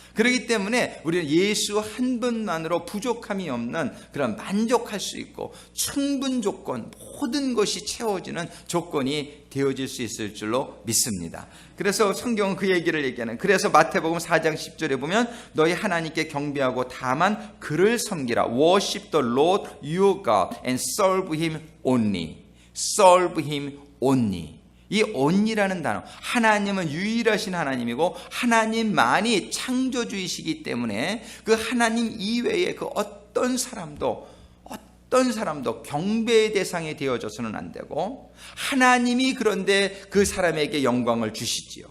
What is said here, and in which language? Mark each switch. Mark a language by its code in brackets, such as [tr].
[ko] 그렇기 때문에 우리는 예수 한 분만으로 부족함이 없는 그런 만족할 수 있고 충분 조건, 모든 것이 채워지는 조건이 되어질 수 있을 줄로 믿습니다. 그래서 성경은 그 얘기를 얘기하는, 그래서 마태복음 4장 10절에 보면 너희 하나님께 경배하고 다만 그를 섬기라. [en] Worship the Lord your God and serve him only. Serve him only. [ko] 이 only라는 단어, 하나님은 유일하신 하나님이고 하나님만이 창조주이시기 때문에 그 하나님 이외에 그 어떤 사람도 경배의 대상이 되어져서는 안 되고, 하나님이 그런데 그 사람에게 영광을 주시지요.